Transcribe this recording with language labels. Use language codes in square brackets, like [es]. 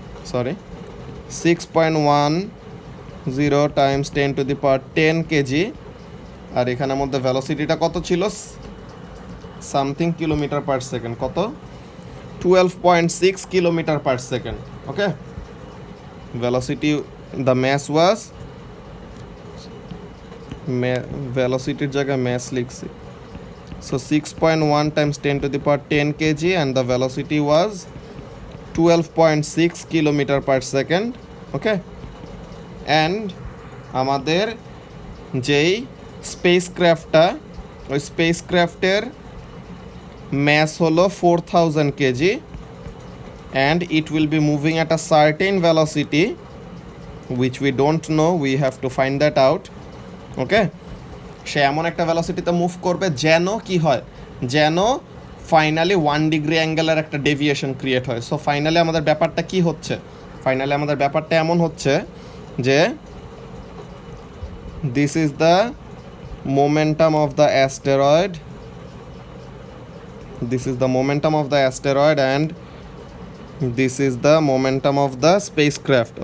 [bn] Sorry 6.10 × 10⁻10 KG, আর এখানের মধ্যে ভেলোসিটিটা কত ছিল, সামথিং km/s, কত, 12.6 km/s। Okay, velocity, the mass ওয়াজ, ভেলোসিটির জায়গায় ম্যাস লিখছি। [en] So 6.1 × 10⁻10 kg and the velocity was 12.6 km/s. Okay, and আমাদের যেই স্পেসক্রাফটটা, ওই স্পেসক্রাফটের ম্যাস হলো 4000 kg and it will be moving at a certain velocity which we don't know, we have to find that out. [bn] Okay, সে এমন একটা ভেলোসিটিতে move করবে যেন কি হয়, যেন ফাইনালি 1 ডিগ্রি অ্যাঙ্গেলের একটা ডেভিয়েশন ক্রিয়েট হয়। সো ফাইনালি আমাদের ব্যাপারটা কি হচ্ছে, ফাইনালি আমাদের ব্যাপারটা এমন হচ্ছে যে [en] This is the momentum of the asteroid, this is the momentum of the asteroid and this is the momentum of the spacecraft.